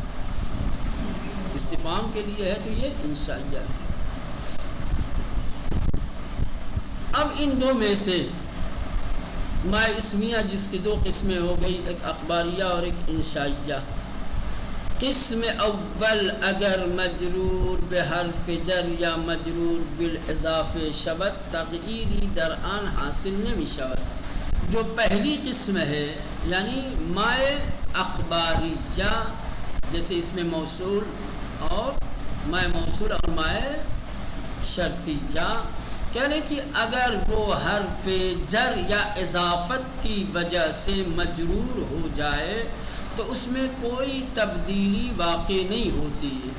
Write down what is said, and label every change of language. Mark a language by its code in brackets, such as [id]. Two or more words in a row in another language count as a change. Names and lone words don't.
[ur] استفہام کے لیے ہے تو یہ انشائیہ ہے. اب ان دو میں سے مائع اسمیہ جس کی دو قسمیں ہو گئی، ایک اخباریہ اور ایک انشائیہ. [fa] قسم اول اگر مجرور بحرف جر یا مجرور بالاضاف شود تغییری در آن حاصل نمی شود. [ur] جو پہلی قسم ہے یعنی مائع اخباریہ جیسے اس میں موصول اور مائع موصول اور مائع شرطیہ، کہنے کہ اگر وہ حرف جر یا اضافت کی وجہ سے مجرور ہو جائے تو اس میں کوئی تبدیلی واقع نہیں ہوتی.